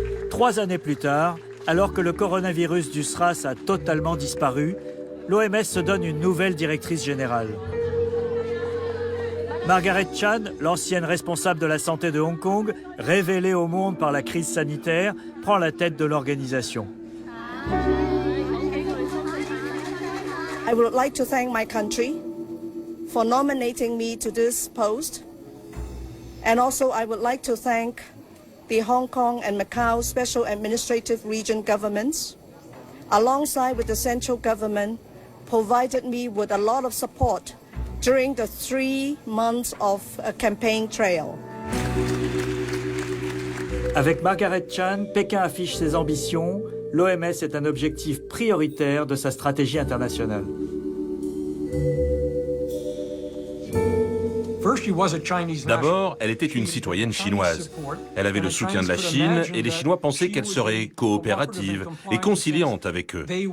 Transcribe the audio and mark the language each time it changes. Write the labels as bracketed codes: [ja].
[fr] 3 années plus tard, alors que le coronavirus du SRAS a totalement disparu, l'OMS se donne une nouvelle directrice générale. Margaret Chan, l'ancienne responsable de la santé de Hong Kong, révélée au monde par la crise sanitaire, prend la tête de l'organisation. [en] I would like to thank my country for nominating me to this post. And also I would like to thank the Hong Kong and Macau Special Administrative Region governments, alongside with the central government, provided me with a lot of support during the 3 months of a campaign trail. [fr] Avec Margaret Chan, Pékin affiche ses ambitions. L'OMS est un objectif prioritaire de sa stratégie internationale. D'abord, elle était une citoyenne chinoise. Elle avait le soutien de la Chine et les Chinois pensaient qu'elle serait coopérative et conciliante avec eux.